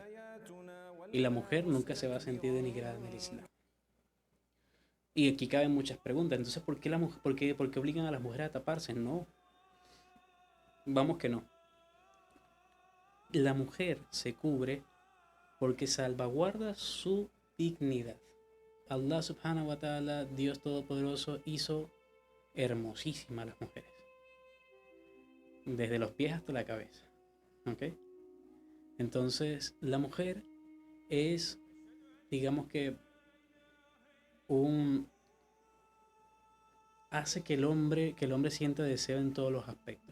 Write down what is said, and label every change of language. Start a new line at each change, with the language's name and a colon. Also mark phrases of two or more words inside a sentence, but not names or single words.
Spanish: Y la mujer nunca se va a sentir denigrada en el Islam. Y aquí caben muchas preguntas. Entonces, ¿por qué, por qué obligan a las mujeres a taparse? No, vamos que no. La mujer se cubre porque salvaguarda su dignidad.
Arabic: الله سبحانه وتعالى,
Spanish: Dios Todopoderoso, hizo hermosísimas las mujeres. Desde los pies hasta la cabeza. ¿Ok? Entonces, la mujer es, digamos que, un hace que el hombre sienta deseo en todos los aspectos.